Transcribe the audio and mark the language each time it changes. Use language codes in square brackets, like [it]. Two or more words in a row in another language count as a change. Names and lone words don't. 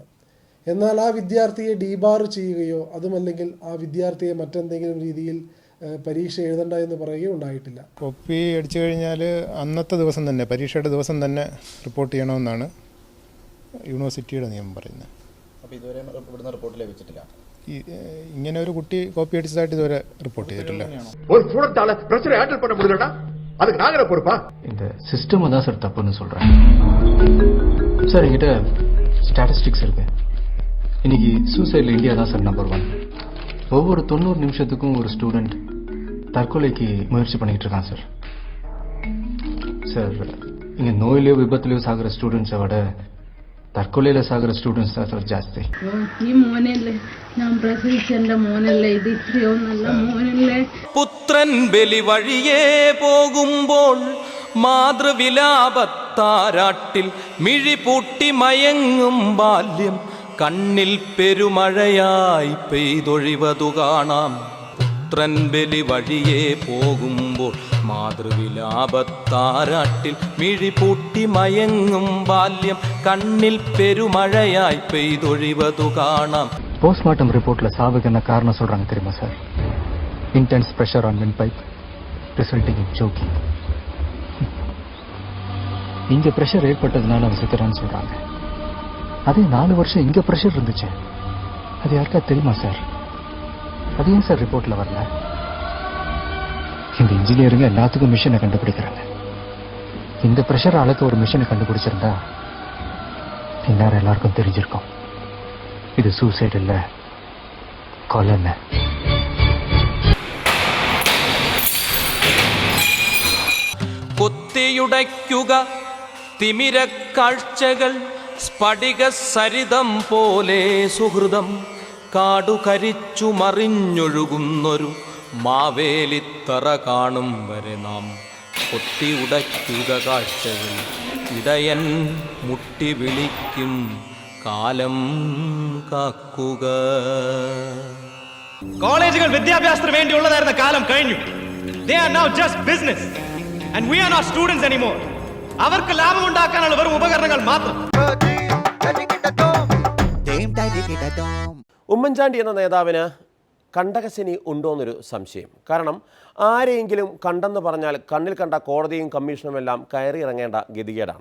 [ml] എന്നാൽ ആ വിദ്യാർത്ഥിയെ ഡീബാർ ചെയ്യുകയോ അതുമല്ലെങ്കിൽ ആ വിദ്യാർത്ഥിയെ മറ്റെന്തെങ്കിലും രീതിയിൽ പരീക്ഷ എഴുതണ്ട എന്ന് പറയുകയോ ഉണ്ടായിട്ടില്ല. കോപ്പി അടിച്ചു കഴിഞ്ഞാൽ അന്നത്തെ ദിവസം തന്നെ, പരീക്ഷയുടെ ദിവസം തന്നെ റിപ്പോർട്ട് ചെയ്യണമെന്നാണ് യൂണിവേഴ്സിറ്റിയുടെ നിയമം പറയുന്നത്. അപ്പോൾ ഇതുവരെ ഇവിടുന്ന് റിപ്പോർട്ട് ലഭിച്ചിട്ടില്ല. ഇങ്ങനെ ഒരു കുട്ടി കോപ്പി അടിച്ചതായിട്ട് ഇതുവരെ റിപ്പോർട്ട് ചെയ്തിട്ടില്ല. [ta] இந்த சிஸ்டம் தான் சார் தப்புன்னு சொல்றேன் சார். என்கிட்ட ஸ்டாட்டிஸ்டிக்ஸ் இருக்கு. இன்னைக்கு சூசைட்ல இந்தியா தான் சார் நம்பர் 1. ஒவ்வொரு 90 நிமிஷத்துக்கும் ஒரு ஸ்டூடெண்ட் தற்கொலைக்கு முயற்சி பண்ணிட்டு இருக்கான் சார். சார் இங்க நோயிலையோ விபத்துலையோ சாகிற ஸ்டூடெண்ட்ஸை விட தற்கொலையில சாகிற ஸ்டூடண்ட்ஸ் சார் ஜாஸ்தி. [ml] ഈ മോനല്ലേ ഞാൻ പ്രസവിച്ച എൻ്റെ മോനല്ലേ, ഇത് ഇത്രയോ നല്ല മോനല്ലേ. പുത്രൻ ബലി വഴിയേ പോകുമ്പോൾ മാതൃവിലാപത്താരാട്ടിൽ മിഴിപൂട്ടി മയങ്ങും ബാല്യം കണ്ണിൽ പെരുമഴയായി പെയ്തൊഴിവതു കാണാം. പുത്രൻ ബലി വഴിയേ പോകുമ്പോൾ മാതൃവിലാപത്താരാട്ടിൽ മിഴിപൂട്ടി മയങ്ങും ബാല്യം കണ്ണിൽ പെരുമഴയായി പെയ്തൊഴിവതു കാണാം. [en] postmortem reportல [ta] சாவுக்கு என்ன காரணம் சொல்றாங்க தெரியுமா சார்? [en] intense pressure on wind pipe resulting in choking. [ta] இங்க பிரஷர் ஏற்பட்டதுனால அவன் செத்துறான்னு சொல்றாங்க. அதே 4 வருஷம் இங்க பிரஷர் இருந்துச்சு. அது யாருக்கா தெரியுமா சார்? அது ஏன் சார் ரிப்போர்ட்ல வரல? இந்த இன்ஜினியருங்க எல்லாத்துக்கும் மிஷினை கண்டுபிடிக்கிறாங்க. இந்த பிரஷர் அளக்க ஒரு மிஷினை கண்டுபிடிச்சிருந்தா இந்நேரம் எல்லாருக்கும் தெரிஞ்சிருக்கும் இது சூசைட் இல்ல, கொலை. [ml] കൊത്തിയുടയ്ക്കുക തിമിരക്കാഴ്ചകൾ സ്ഫടിക സരിതം പോലെ സുഹൃതം കാടുകരിച്ചു മറിഞ്ഞൊഴുകുന്നൊരു മാവേലിത്തറ കാണും വരെ നാം കൊത്തിയുടയ്ക്കുക കാഴ്ചകൾ. ഇടയൻ മുട്ടി വിളിക്കും കാലം കാക്കുക. കോളേജുകൾ വിദ്യാഭ്യാസത്തിന് വേണ്ടിയുള്ളതായിരുന്ന കാലം കഴിഞ്ഞു. [en] They are now just business and we are not students anymore. [ml] അവർക്ക് ലാഭം ഉണ്ടാക്കാനുള്ള വെറും ഉപകരണങ്ങൾ മാത്രം. ഉമ്മൻചാണ്ടി എന്ന നേതാവിന് കണ്ടകശനി ഉണ്ടോയെന്നൊരു സംശയം. കാരണം ആരെയെങ്കിലും കണ്ടെന്ന് പറഞ്ഞാൽ കണ്ണിൽ കണ്ട കോടതിയും കമ്മീഷനുമെല്ലാം കയറിയിറങ്ങേണ്ട ഗതികേടാണ്.